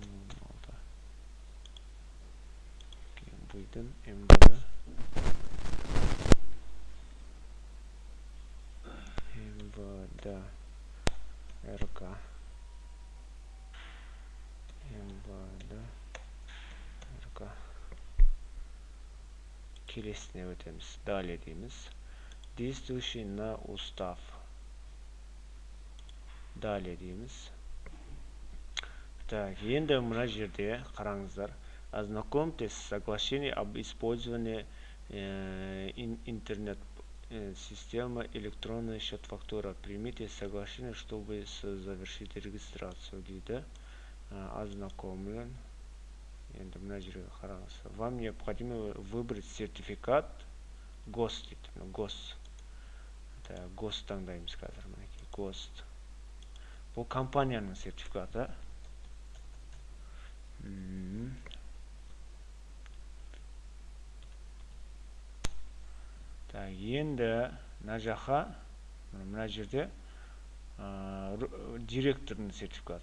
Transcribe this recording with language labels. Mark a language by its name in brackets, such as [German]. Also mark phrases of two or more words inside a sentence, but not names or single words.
[Kazakh] Бұйдың МВД РК келесіне өтеміз. Далее дейміз. [Russian] Действующий на устав. [Kazakh] Далее дейміз. Так, енді мына жерде қараңыздар. [Russian] Ознакомьтесь с соглашением об использовании интернет системы электронная счет фактура. Примите соглашение, чтобы завершить регистрацию дейді. Ознакомлен. [Kazakh] Енді мына жерге қараңыз. [Russian] Вам необходимо выбрать сертификат ГОСТ дейді. [Kazakh] ГОСТ. ГОСТ таңдаймыз қазір. ГОСТ. Бұл компанияның сертификаты. Енді мына жаққа, мына жерде директорның сертификаты.